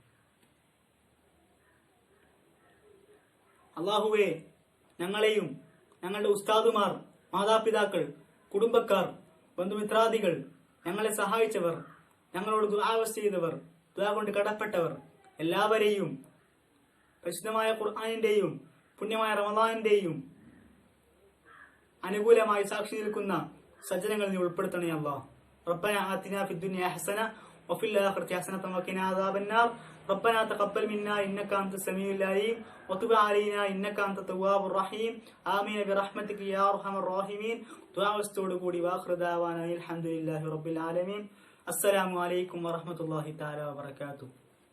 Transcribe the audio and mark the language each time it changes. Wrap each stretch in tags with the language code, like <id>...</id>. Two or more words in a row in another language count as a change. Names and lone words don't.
<ml>അല്ലാഹുവേ, ഞങ്ങളെയും ഞങ്ങളുടെ ഉസ്താദുമാർ, മാതാപിതാക്കൾ, കുടുംബക്കാർ, ബന്ധുമിത്രാദികൾ, ഞങ്ങളെ സഹായിച്ചവർ, ഞങ്ങളോട് ദുആ ചെയ്തവർ, ദുആ കൊണ്ട് കടപ്പെട്ടവർ എല്ലാവരെയും പരിശുദ്ധമായ ഖുർആനിന്റെയും പുണ്യമായ റമദാനിന്റെയും അനുകൂലമായി സാക്ഷി നിൽക്കുന്ന സജ്ജനങ്ങളിൽ നീ ഉൾപ്പെടുത്തണേ അല്ലാഹ്.</ml> <ar>ربنا آتنا في الدنيا حسنة وفي الآخرة حسنة وقنا عذاب النار. ربنا تقبل منا إنك أنت السميع العليم وتب علينا إنك أنت التواب الرحيم. آمين برحمتك يا أرحم الراحمين. دعاء കൂടി وآخر دعوانا الحمد لله رب العالمين. السلام عليكم ورحمة الله تعالى وبركاته.</ar>